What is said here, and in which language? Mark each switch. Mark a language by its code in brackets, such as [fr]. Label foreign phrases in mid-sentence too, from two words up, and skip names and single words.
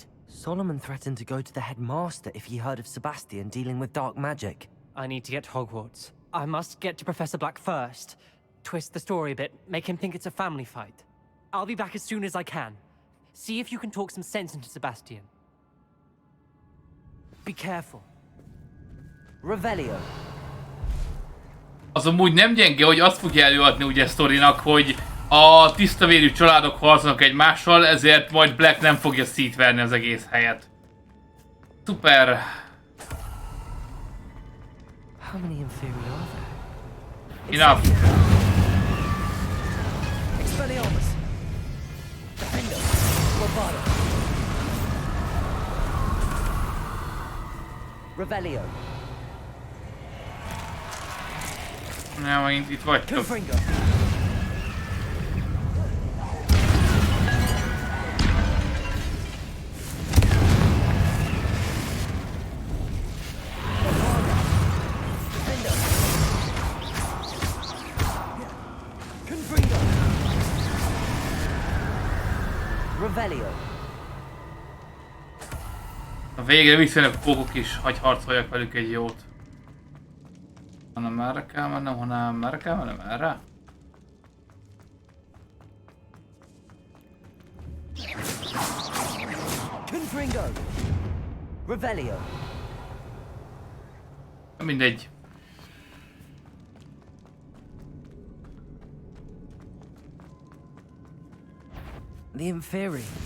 [en] Solomon threatened to go to the headmaster if he heard of Sebastian dealing with dark magic. I need to get to Hogwarts. I must get to Professor Black first. Twist the story a bit, make him think it's a family fight. I'll be back as soon as I can. See if you can talk some sense into Sebastian. Be careful. Revelio. [hu] Az amúgy nem gyenge, hogy azt fogja előadni ugye sztorinak, hogy a tisztavérű családok harcolnak egymással, ezért majd Black nem fogja szétverni az egész helyet. Szuper. [en] How many inferi are there? Enough. Expelliarmus. Defendo. Bombarda. Revelio. [hu] Nem, megint itt vagytok. Confringo. Defendo. Confringo. Revelio. A végre visszajönnek a pókok is, hagy harcoljak velük egy jót. Hanem erre kell mennem, hanem erre kell mennem, erre? Confringo. Revelio. Mindegy. [en] The inferi.